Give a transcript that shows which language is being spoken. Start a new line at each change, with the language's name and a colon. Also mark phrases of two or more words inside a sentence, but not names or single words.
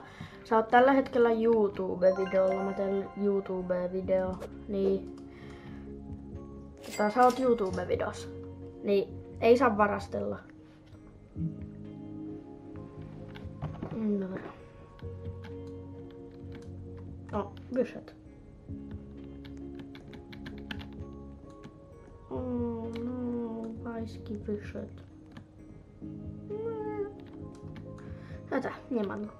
Finnish: Sä oot tällä hetkellä YouTube-videolla. Mä teen YouTube-video, niin sä oot YouTube-videossa, niin ei saa varastella.
Polish: No, wyszedł. O, no, Bański wyszedł. No tak, nie ma go.